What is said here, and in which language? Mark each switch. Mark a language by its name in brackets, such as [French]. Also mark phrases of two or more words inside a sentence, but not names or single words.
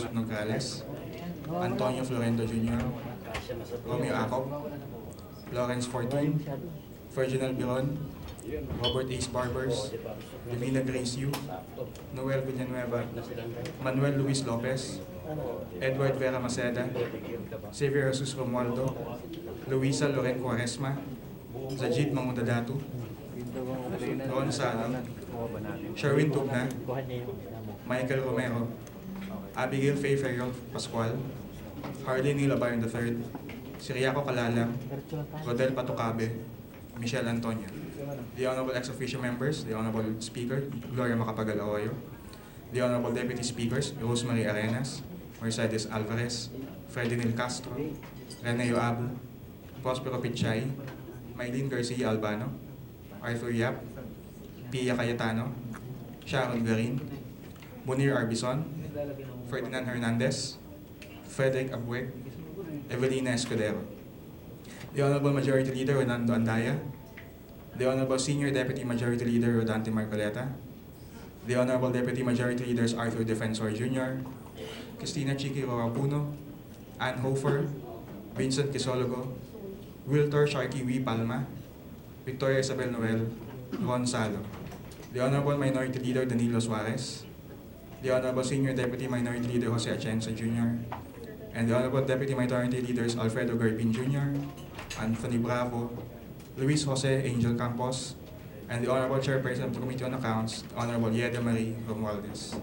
[English] Nograles, Antonio Florendo Jr., Romeo Acob, Lawrence Fortune, Ferdinand Biron, Robert Ace Barbers, Divina Grace Yu, Noel Villanueva, Manuel Luis Lopez, Edward Vera Maceda, Xavier Jesus Romualdo, Luisa Loren Quaresma, Zajid Mangudadatu, Ron Sano, Sherwin Tugna, Michael Romero, Abigail Faye Ferrol Pascual, Harley Nilabayan III, Siriaco Calalam, Rodel Patucabe, Michelle Antonio. The Honorable Ex-Officio Members, the Honorable Speaker, Gloria Macapagal Arroyo, the Honorable Deputy Speakers, Rosemary Arenas, Mercedes Alvarez, Fredinil Castro, Reneo Abu, Prospero Pichay, Maylene Garcia Albano, Arthur Yap, Pia Cayetano, Sharon Garin, Munir Arbison, Ferdinand Hernandez, Frederick Abueg, Evelina Escudero. The Honorable Majority Leader Renando Andaya, the Honorable Senior Deputy Majority Leader Rodante Marcoleta, the Honorable Deputy Majority Leaders Arthur Defensor Jr., Cristina Chiqui Rorapuno, Ann Hofer, Vincent Kisologo, Wiltor Sharky W. Palma, Victoria Isabel Noel, Ron Salo, the Honorable Minority Leader Danilo Suarez, the Honorable Senior Deputy Minority Leader Jose Atienza Jr., and the Honorable Deputy Minority Leaders Alfredo Garpin Jr., Anthony Bravo, Luis Jose Angel Campos, and the Honorable Chairperson of the Committee on Accounts, Honorable Yeda Marie Romualdez.